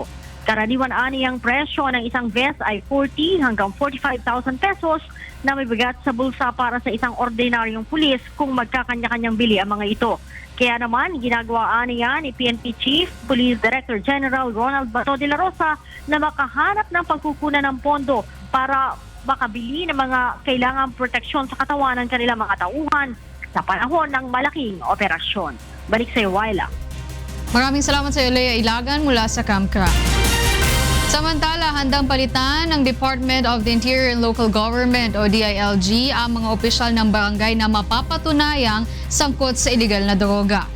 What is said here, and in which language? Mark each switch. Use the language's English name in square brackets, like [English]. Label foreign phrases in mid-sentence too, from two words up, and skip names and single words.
[Filipino] Karaniwan aniyang presyo ng isang vest ay 40 hanggang 45,000 pesos na may bigat sa bulsa para sa isang ordinaryong pulis kung magkakanya-kanyang bili ang mga ito. Kaya naman, ginagawa niya ni PNP Chief Police Director General Ronald Bato de la Rosa na makahanap ng pagkukunan ng pondo para makabili ng mga kailangang proteksyon sa katawan ng kanilang mga tauhan sa panahon ng malaking operasyon. Balik sa iyo, Wyla. Maraming salamat sa iyo, Lea Ilagan mula sa Camp Crame. Samantala, handang palitan ng Department of the Interior and Local Government o DILG ang mga opisyal ng barangay na mapapatunayang sangkot sa illegal na droga.